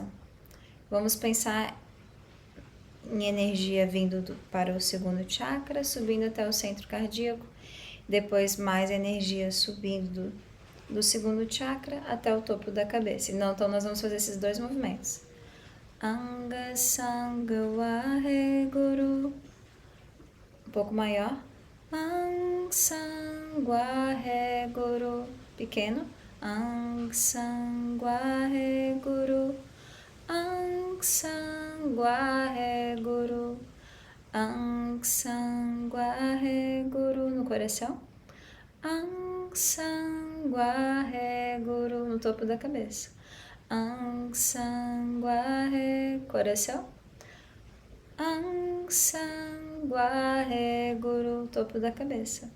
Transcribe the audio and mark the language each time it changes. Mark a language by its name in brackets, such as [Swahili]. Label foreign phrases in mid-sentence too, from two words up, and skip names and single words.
[Portuguese] Vamos pensar em energia vindo para o segundo chakra, subindo até o centro cardíaco, depois mais energia subindo do segundo chakra até o topo da cabeça. Então nós vamos fazer esses dois movimentos. [Punjabi] ਅੰਗ, ਸੰਗ, ਵਾਹੇ, ਗੁਰੂ. [Portuguese] Um pouco maior. [Punjabi] ਅੰਗ, ਸੰਗ, ਵਾਹੇ, ਗੁਰੂ. Pequeno. ਅੰਗ, ਸੰਗ, ਵਾਹੇ, ਗੁਰੂ. ਅੰਗ, ਸੰਗ, ਵਾਹੇ, ਗੁਰੂ. ਅੰਗ, ਸੰਗ, ਵਾਹੇ, ਗੁਰੂ. [Portuguese] No coração. [Punjabi] ਅੰਗ, ਸੰਗ, ਵਾਹੇ, ਗੁਰੂ. [Portuguese] No topo da cabeça. [Punjabi] ਅੰਗ, ਸੰਗ, ਵਾਹੇ, coração. ਅੰਗ, ਸੰਗ, ਵਾਹੇ, ਗੁਰੂ. [Portuguese] Topo da cabeça.